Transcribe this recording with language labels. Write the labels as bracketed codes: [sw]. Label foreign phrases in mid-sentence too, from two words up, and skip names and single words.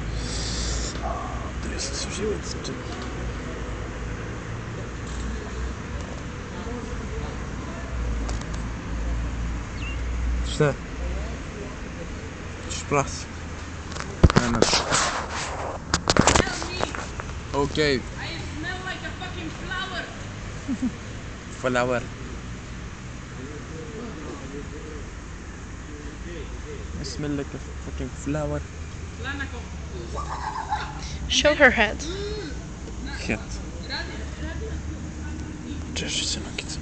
[hr] Šta? Ćeš plas? Ne. Okej. [en] I smell like a fucking flower. Flower. I smell like a fucking flower. Show her head. Head. [hr] Češi se noge.